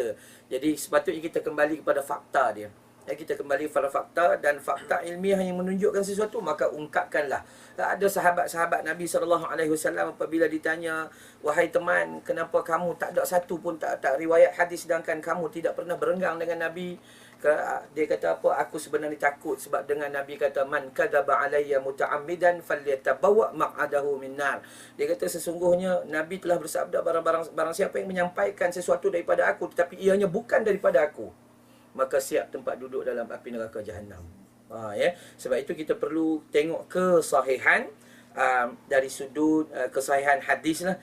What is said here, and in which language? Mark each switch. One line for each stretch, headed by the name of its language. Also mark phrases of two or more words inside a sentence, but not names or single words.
Malay: Jadi sepatutnya kita kembali kepada fakta dia. Ya, kita kembali pada fakta, dan fakta ilmiah yang menunjukkan sesuatu, maka ungkapkanlah. Ada sahabat-sahabat Nabi SAW apabila ditanya, wahai teman, kenapa kamu tak ada satu pun tak riwayat hadis sedangkan kamu tidak pernah berenggang dengan Nabi? Dia kata apa? Aku sebenarnya takut sebab dengan Nabi kata,
Arabic: من كذب علي متعمدا فليتبوأ مقعده من النار.
Malay: Dia kata sesungguhnya Nabi telah bersabda, barang siapa yang menyampaikan sesuatu daripada aku tetapi ianya bukan daripada aku, maka siap tempat duduk dalam api neraka Jahannam. Ya. Sebab itu kita perlu tengok kesahihan dari sudut kesahihan hadis lah.